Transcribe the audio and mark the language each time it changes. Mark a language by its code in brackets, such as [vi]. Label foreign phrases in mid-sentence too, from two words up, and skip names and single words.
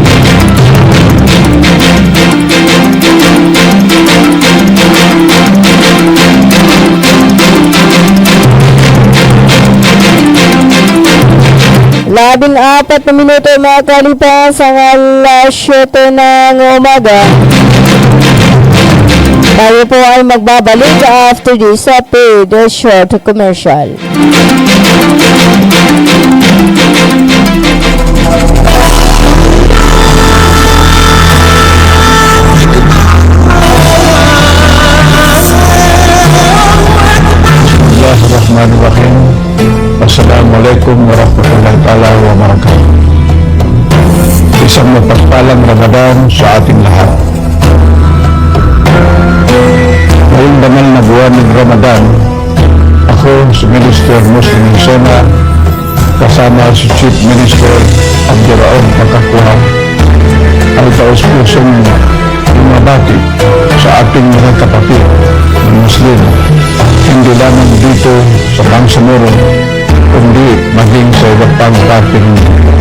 [tl] Labing 4 na minuto makalipas ang 7 ng umaga. Tayo po ay magbabalik [en] after this paid short commercial. [ar] Bismillahirrahmanirrahim. السلام عليكم ورحمة الله وبركاته. [tl] Isang mapagpalang mapagpalang Ramadan sa ating lahat. Ngayong banal na buwan ng Ramadan, ako si Minister Muslim Sena kasama si Chief Minister Abduraob Makakuha ay taus-pusong bumabati sa ating mga kapatid na Muslim, hindi lamang dito sa Bangsamoro, kundi maging sa iba't pang parte ng mundo.